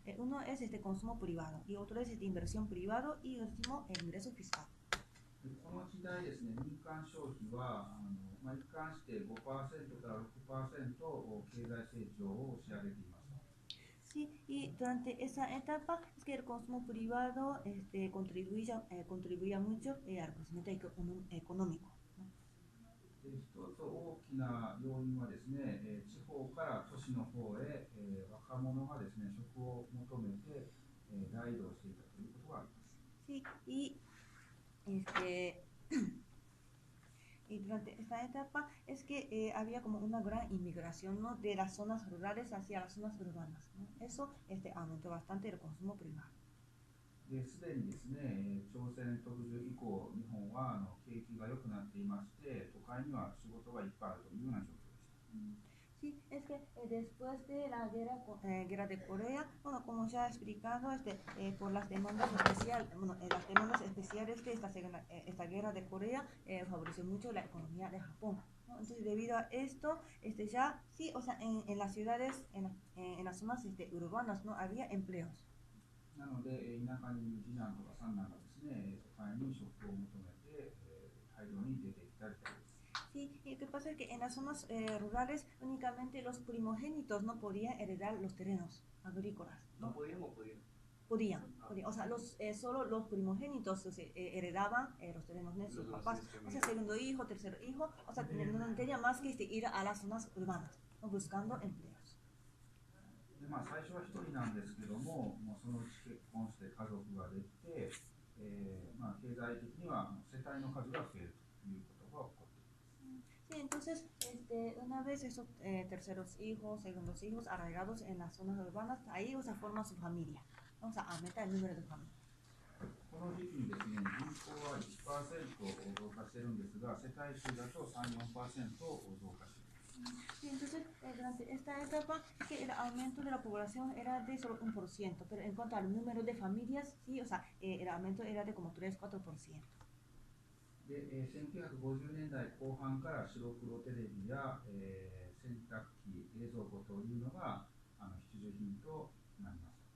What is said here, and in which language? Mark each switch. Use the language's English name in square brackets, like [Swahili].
[Spanish] Uno es consumo privado, y otro es inversión privado, y el último el ingreso fiscal. [Japanese] この時代ですね、民間消費は一貫して 5% から 6% 経済成長を仕上げています。 [Spanish] Sí, y durante esa etapa es que el consumo privado contribuía mucho al crecimiento económico. [Japanese] 一つ大きな要因はですね、地方から都市の方へ、若者がですね、職を求めて、大移動していたということがあります。 [Spanish] Sí, y y durante esta etapa es que había como una gran inmigración, ¿no? De las zonas rurales hacia las zonas urbanas, ¿no? Eso aumentó bastante el consumo privado. [Japanese] すでにですね、朝鮮特需以降、日本は景気が良くなっていまして、都会には仕事がいっぱいあるというような状況でした。 [Spanish] Sí, es que después de la guerra de Corea, bueno, como ya he explicado, por las demandas especiales, bueno, las demandas especiales de esta guerra de Corea favoreció mucho la economía de Japón, ¿no? Entonces, debido a esto, ya, sí, o sea, en las ciudades, en las zonas urbanas, ¿no? Había empleos. [Japanese] なので、田舎にいる次男とか三男がですね、都会に職を求めて、大量に出てきたりとかです。 [Spanish] Sí, y lo que pasa es que en las zonas rurales únicamente los primogénitos no podían heredar los terrenos agrícolas, ¿no? ¿No podían o podían? Podían. O sea, solo los primogénitos heredaban los terrenos de sus papás. O sea, segundo hijo, tercer hijo, o sea, no tenía más que ir a las zonas urbanas, ¿no? Buscando empleos. [Japanese] で最初は一人なんですけども、そのうち結婚して家族ができて、経済的には世帯の数が増えるということが起こっています。 [Spanish] Sí, entonces, una vez esos terceros hijos, segundos hijos arraigados en las zonas urbanas, ahí forma su familia. Vamos a aumentar el número de familias. [Japanese] この時期にですね、人口は 1% 増加しているんですが、世帯数だと 3-4% 増加しています。 [Spanish] Sí, entonces, durante esta etapa, que el aumento de la población era de solo 1%, pero en cuanto al número de familias, sí, o sea, el aumento era de como 3-4%. [Japanese] で、1950年代後半から白黒テレビや、洗濯機、冷蔵庫というのが必需品となります。